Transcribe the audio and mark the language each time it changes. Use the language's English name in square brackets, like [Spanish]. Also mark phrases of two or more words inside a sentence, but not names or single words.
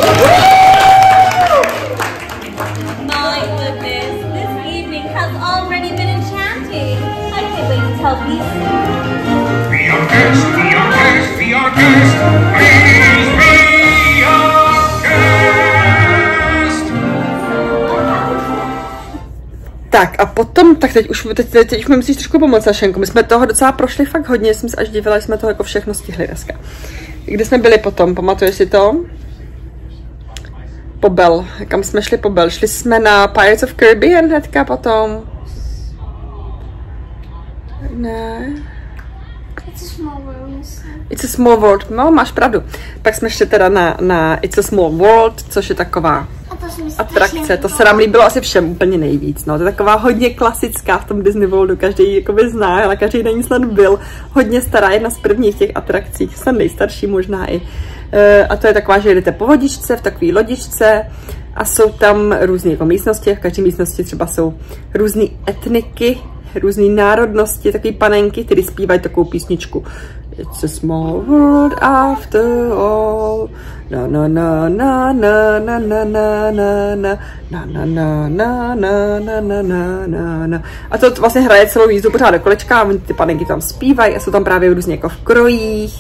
[English] My goodness, this evening has already been enchanting. I can't wait to tell these stories. Be our guest, be our guest, be our guest. Please be our guest. [Czech] Tak a potom, tak teď už mi musíš trošku pomoct, Sašenko. My jsme toho docela prošli fakt hodně, jsem se až divila, že jsme toho jako všechno stihli dneska. Kde jsme byli potom, pamatuješ si to? Pobel, kam jsme šli Pobel? Šli jsme na Pirates of Caribbean hnedka potom. Ne. [English] It's a small world. It's a small world, [Czech] no máš pravdu. Pak jsme šli teda na It's a small world, což je taková atrakce, to se nám líbilo asi všem úplně nejvíc, no, to je taková hodně klasická v tom Disney Worldu, každý jakoby zná, ale každý na ní snad byl, hodně stará, jedna z prvních těch atrakcí, snad nejstarší možná i, a to je taková, že jedete po vodičce, v takové lodičce a jsou tam různé jako místnosti, v každé místnosti třeba jsou různé etniky, různé národnosti, takové panenky, které zpívají takovou písničku. [English] It's a small world after all. Na na na na na na na na na na na na na na na na na na na. [Czech] A to vlastně hraje celou jízdu pořád do kolečka a ty panenky tam zpívají a jsou tam právě různě jako v krojích.